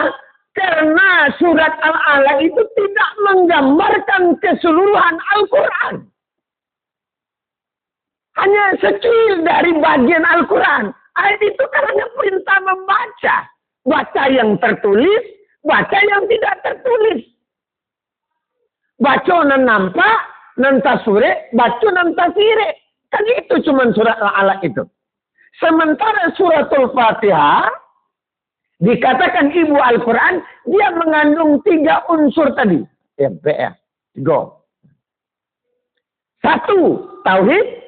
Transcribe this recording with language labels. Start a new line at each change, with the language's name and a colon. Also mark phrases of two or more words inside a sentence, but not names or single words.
Indonesian: Karena surat Al-Alaq itu tidak menggambarkan keseluruhan Al-Quran. Hanya sekecil dari bagian Al-Quran. Ayat itu karena perintah membaca. Baca yang tertulis, baca yang tidak tertulis.
Minangkabau: Baca nan nampak, nan tasure, baca nan tasire.
Indonesian: Kan itu cuma surat Al-Alaq itu. Sementara suratul Fatihah, dikatakan ibu Al-Quran, dia mengandung 3 unsur tadi. Ya, go. 1, tauhid.